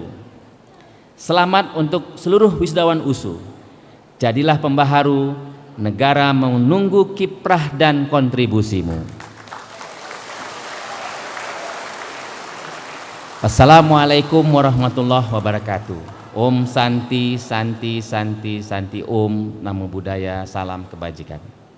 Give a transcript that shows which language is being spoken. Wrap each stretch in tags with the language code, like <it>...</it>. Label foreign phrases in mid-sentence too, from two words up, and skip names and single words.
<id>Selamat untuk seluruh wisudawan USU. Jadilah pembaharu, negara menunggu kiprah dan kontribusimu.</id> <ar>السلام عليكم ورحمة الله وبركاته.</ar> <sa>ॐ शान्तिः शान्तिः शान्तिः शान्तिः.</sa> <pi>Om Namo Buddhaya.</pi> <id>Salam kebajikan.</id>